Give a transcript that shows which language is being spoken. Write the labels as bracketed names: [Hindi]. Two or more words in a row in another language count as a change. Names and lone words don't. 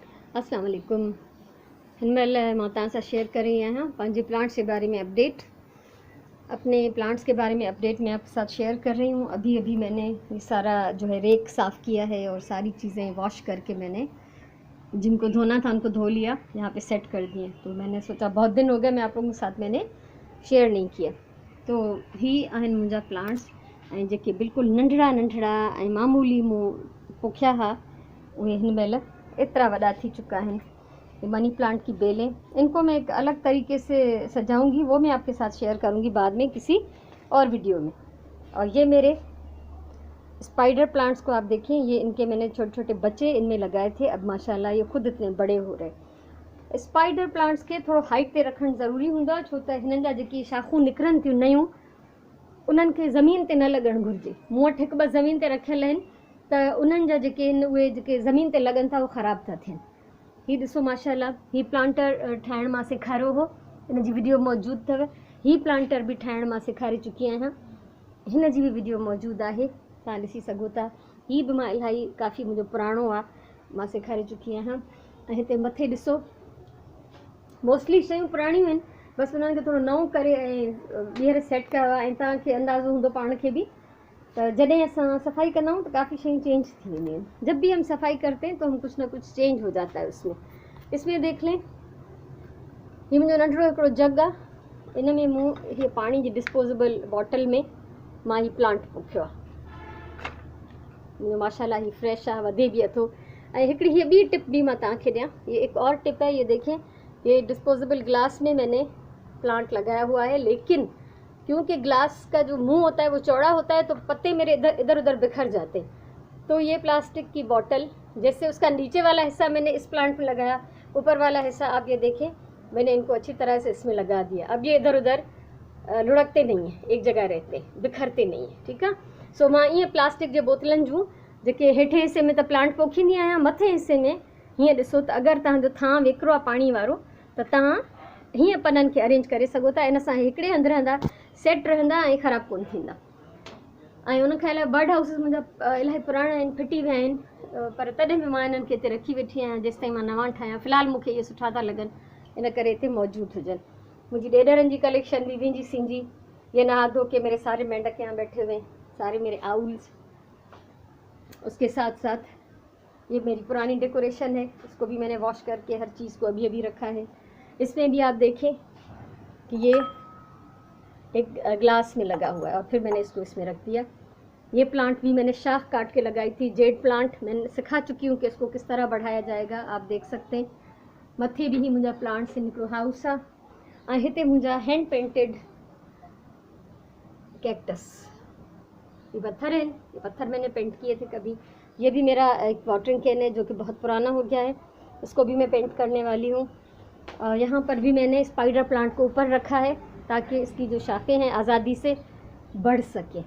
[Arabic] السلام عليكم. [Sindhi] हिनमहिल मां तव्हां सां शेयर [Hindi] कर रही [Sindhi] आहियां पंहिंजे प्लांट्स [Hindi] के बारे में अपडेट। अपने प्लांट्स के बारे में अपडेट मैं आपके साथ शेयर कर रही हूँ। अभी अभी मैंने ये सारा जो है रेक साफ़ किया है और सारी चीज़ें वॉश करके मैंने जिनको धोना था उनको धो लिया, यहाँ पे सेट कर दिए। तो मैंने सोचा बहुत दिन हो गए मैं आप लोगों के साथ मैंने शेयर नहीं किया। [Sindhi] तो ही आहिनि मुंहिंजा प्लांट्स ऐं जेके बिल्कुलु नंढड़ा नंढड़ा ऐं मामूली मूं पोखिया हुआ उहे हिनमहिल इतना वॾा थी [Hindi] चुका हैं। ये मनी प्लांट की बेलें, इनको मैं एक अलग तरीके से सजाऊंगी, वो मैं आपके साथ शेयर करूंगी बाद में किसी और वीडियो में। और ये मेरे स्पाइडर प्लांट्स को आप देखें, ये इनके मैंने छोटे छोटे बच्चे इनमें लगाए थे। अब माशाल्लाह ये खुद इतने बड़े हो रहे। [Sindhi] स्पाइडर प्लांट्स के थोड़ा हाइट ते रखणु ज़रूरी हूंदो आहे, छो त हिननि जा जेकी शाखूं निकिरनि थियूं नयूं उन्हनि खे ज़मीन ते न लॻणु घुरिजे। मूं वटि हिकु ॿ ज़मीन ते रखियल आहिनि त उन्हनि जा जेके आहिनि उहे जेके ज़मीन ते लॻनि था उहे ख़राबु था थियनि। ही ॾिसो माशाल्लाह, ही प्लांटर ठाहिण मां सेखारियो हो, इन जी वीडियो मौजूदु अथव। ही प्लांटर बि ठाहिण मां सेखारे चुकी आहियां, हिन जी बि वीडियो मौजूदु आहे, तव्हां ॾिसी सघो था। ही बि मां इलाही काफ़ी मुंहिंजो पुराणो आहे, मां सेखारे चुकी आहियां। ऐं हिते मथे ॾिसो, मोस्टली शयूं पुराणियूं आहिनि, बसि उन्हनि खे थोरो नओं करे ऐं ॿीहर सेट कयो आहे। ऐं तव्हांखे अंदाज़ो हूंदो पाण खे बि तो जॾहिं असां सफाई कंदा हूँ तो काफ़ी शयूं चेंज थी वेंदियूं आहिनि। [Hindi] जब भी हम सफाई करते हैं तो हम कुछ ना कुछ चेंज हो जाता है उसमें। इसमें देख लें, [Sindhi] ये मुंहिंजो नंढड़ो हिकिड़ो जग आहे, इन में मूं हीअ पाणी जी डिस्पोजेबल बॉटल में मां हीउ प्लांट पोखियो आहे। मुंहिंजो माशाल्लाह ही फ्रेश आहे, वधे बि अथो। ऐं हिकिड़ी हीअ ॿी टिप बि मां तव्हांखे ॾियां, [Hindi] ये एक और टिप है। ये देखें, ये डिस्पोजेबल ग्लास में मैंने प्लांट लगाया हुआ है, लेकिन क्योंकि ग्लास का जो मुंह होता है वो चौड़ा होता है तो पत्ते मेरे इधर उधर बिखर जाते हैं। तो ये प्लास्टिक की बोतल, जैसे उसका नीचे वाला हिस्सा मैंने इस प्लांट में लगाया, ऊपर वाला हिस्सा आप ये देखें मैंने इनको अच्छी तरह से इसमें लगा दिया। अब ये इधर उधर लुढ़कते नहीं हैं, एक जगह रहते, बिखरते नहीं हैं, ठीक है। [Sindhi] सो मां ईअं प्लास्टिक जे बोतलनि जूं जेके हेठे हिस्से में त प्लांट पोखींदी आहियां, मथे हिस्से में हीअं ॾिसो त अगरि तव्हांजो थां वेकिरो आहे पाणी वारो त तव्हां हीअं पननि खे अरेंज करे सघो था। इन सां हिकिड़े हंधि रहंदा, सेट रहंदा ऐं ख़राबु कोन थींदा। ऐं उनखां अलावा बर्ड हाउसिस मुंहिंजा इलाही पुराणा आहिनि, फिटी विया आहिनि, पर तॾहिं बि मां इन्हनि खे हिते रखी वेठी आहियां जेसि ताईं मां नवां ठाहियां। फ़िलहालु मूंखे इहे सुठा था लॻनि, इन करे हिते मौजूदु हुजनि। मुंहिंजी ॾेढरनि जी कलेक्शन भी विंजी सिंजी, [Hindi] ये नहा धो के मेरे सारे मेंढक यहाँ बैठे हुए हैं, सारे मेरे आउल्स। उसके साथ साथ ये मेरी पुरानी डेकोरेशन है, उसको भी मैंने वॉश करके हर चीज़ को अभी अभी रखा है। इसमें भी आप देखें कि ये एक ग्लास में लगा हुआ है और फिर मैंने इसको इसमें रख दिया। ये प्लांट भी मैंने शाख काट के लगाई थी, जेड प्लांट, मैंने सिखा चुकी हूँ कि इसको किस तरह बढ़ाया जाएगा, आप देख सकते हैं। [Sindhi] मथे भी ही मुंहिंजा प्लांट्स हिकिड़ो हाउस आहे। ऐं हिते मुंहिंजा हैंड पेंटेड कैक्टस, [Hindi] ये पत्थर हैं, ये पत्थर मैंने पेंट किए थे कभी। ये भी मेरा एक वाटरिंग कैन है जो कि बहुत पुराना हो गया है, इसको भी मैं पेंट करने वाली हूँ। यहाँ पर भी मैंने स्पाइडर प्लांट को ऊपर रखा है ताकि इसकी जो शाखें हैं आज़ादी से बढ़ सके।